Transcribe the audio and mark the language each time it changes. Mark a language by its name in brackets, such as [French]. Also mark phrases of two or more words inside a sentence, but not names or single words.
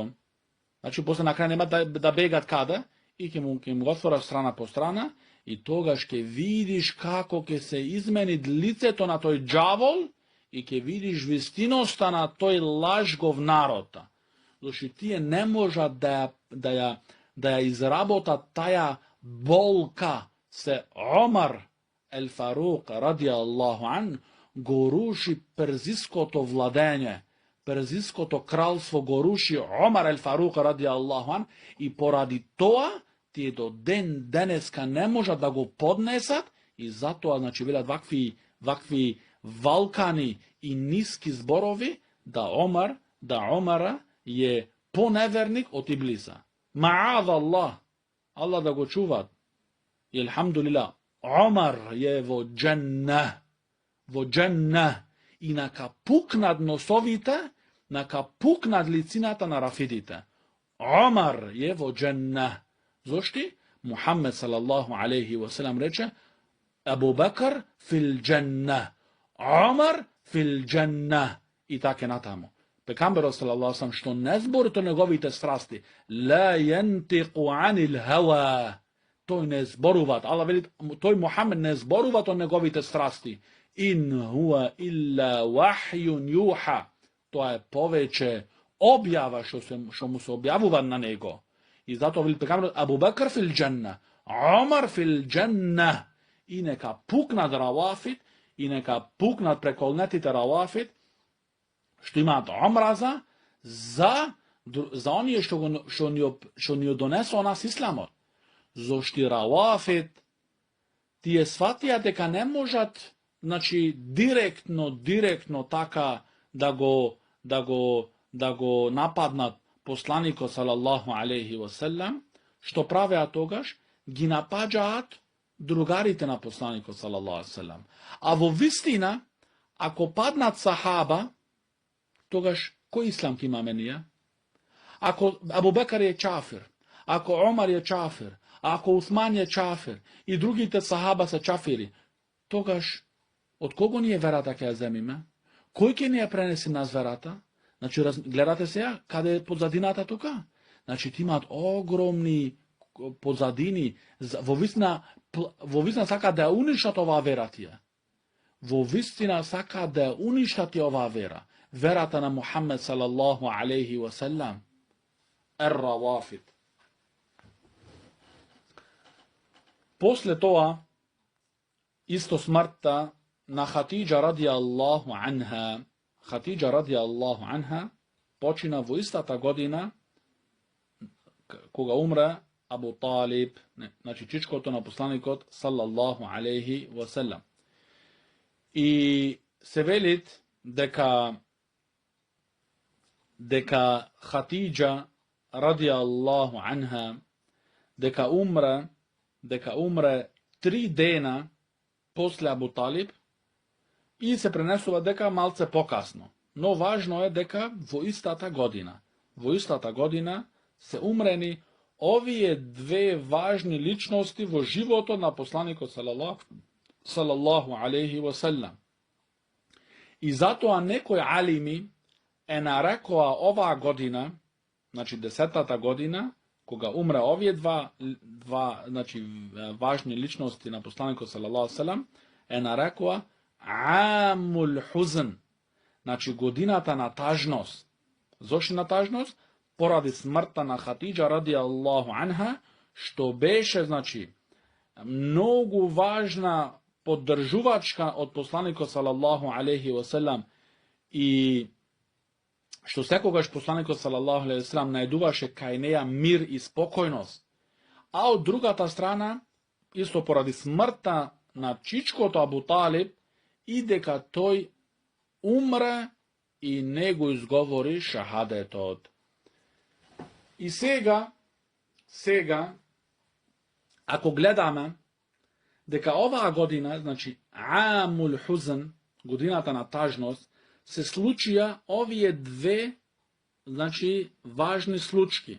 [Macedonian] Значи, после на крај нема да бегат каде, и ќе му отвораш страна по страна, и тогаш ќе видиш како ќе се измени лицето на тој џавол, и ќе видиш вистиноста на тој лажгов народ. Зашто тие не можат да ја изработат таја болка. Се Омар ел Фарук, [Arabic] رضي الله عنه, [Macedonian] го руши перзиското владење, перзиското кралство го руши Омар ел Фарук, [Arabic] رضي الله عنه, [Macedonian] и поради тоа, тие до денеска не можат да го поднесат, и затоа, значи, велат вакви валкани и ниски зборови, да Омара е поневерник од Иблиса. [Arabic] معاذ الله, [Macedonian] Аллах да го чуват. И елхамдулилlah, Омар е во дженна, и нака пукнат носовите, нака пукнат лицината на рафидите. Омар е во дженна. Зошти? [Arabic] Мухаммед صلى الله عليه وسلم рече, Абу Бекр في الجنة, Омар في الجنة. [Macedonian] И така натаму. Пекамберот [Arabic] صلى الله عليه وسلم, [Macedonian] што не збори то неговите страсти, [Arabic] لا ينطق عن الهوى, [Macedonian] тој не зборува, Аллах вели, тој Мухаммед не зборува то неговите страсти. [Arabic] إن هو إلا وحي يوحى, [Macedonian] тоа е повеќе објава што му се објавува на него. И затоа вели пекамберот, Абу Бекр [Arabic] في الجنة, [Macedonian] Омар [Arabic] في الجنة. [Macedonian] И нека пукнат равафит, и нека пукнат преколнетите равафит, што имаат омраза за оние што ни донесо нас исламот. Зошто равафит, тие сватија дека не можат, значи, директно така да го нападнат посланикот [Arabic] صلى الله عليه وسلم, [Macedonian] што правеа тогаш, ги напаѓаат другарите на посланикот [Arabic] صلى الله عليه وسلم. [Macedonian] А во вистина, ако паднат сахаба, тогаш кој ислам ќе имаме ние? Ако Абу Бекар е чафир, ако Омар е чафир, ако Усман е чафир и другите сахаба се чафири, тогаш од кого ние верата ќе ја земиме? Кој ќе ни ја пренеси нас верата? Значи, гледате сега, каде е подзадината тука? Значи, ти имаат огромни позадини, во вистина сака да уништати ова вера тије. Во вистина сака да уништати ова вера. Верата на [Arabic] Muhammed صلى الله عليه وسلم. [Macedonian] Ar-Rawafid. После тога, исто смрта на Хатиџа [Arabic] رضي الله عنها. [Macedonian] Hatidža [Arabic] رضي الله عنها [Macedonian] почина во истата година кога умре Абу Талиб, значи чичкото на посланикот [Arabic] صلى الله عليه وسلم. [Macedonian] И се велит дека Хатиџа [Arabic] رضي الله عنها [Macedonian] дека умре 3 дена после Абу Талиб и се пренесува дека малце покасно. Но важно је дека во истата година се умрени овије две важни личности во животу на посланику [Arabic] صلى الله عليه وسلم. [Macedonian] И зато а некој алими је нарекоа ова година, значи 10. година, кога умре овије два значи, важни личности на посланику [Arabic] صلى الله عليه وسلم, [Macedonian] је нарекоа [Arabic] عام الحزن, [Macedonian] значи годината на тажност. Зашто на тажност? Поради смрта на Хатиџа [Arabic] رضي الله عنها, [Macedonian] што беше, значи, многу важна подржувачка од посланика [Arabic] صلى الله عليه وسلم [Macedonian] и што секогаш посланика [Arabic] صلى الله عليه وسلم [Macedonian] најдуваше кај неја мир и спокојност. А од другата страна, исто поради смрта на чичкото Абу Талиб, иде ка тој умре и него изговори шахадетот. И сега, ако гледамо, дека ова година, значи [Arabic] عام الحزن, [Macedonian] годината на тажност, се случија овије две, значи, важни случки.